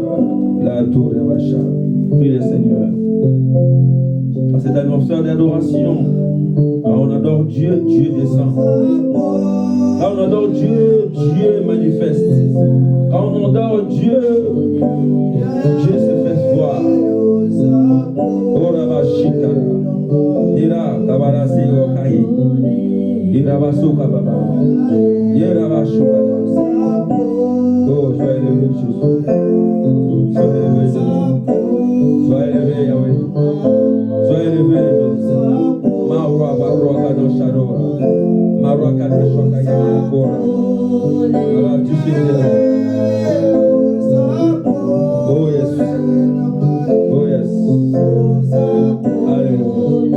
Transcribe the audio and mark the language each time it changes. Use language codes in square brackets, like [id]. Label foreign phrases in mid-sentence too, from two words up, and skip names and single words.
[fr] La tour de Vacha. Prie le Seigneur. C'est un atmosphère d'adoration. Quand on adore Dieu, Dieu descend. Quand on adore Dieu, Dieu manifeste. Quand on adore Dieu, Dieu se fait voir. Ora bashika. Ira tabarasi okai. Ira basuka baba. Ira bashuka. Oh, sois élevé, Jésus. Sois élevé, Jésus. Sois élevé, Yahweh. Sois élevé, Jésus. Marwa barwa kado shadowa. Marwa kado shoka yamekora. Alors tu sais [en] oh yes. Oh yes. Alléluia.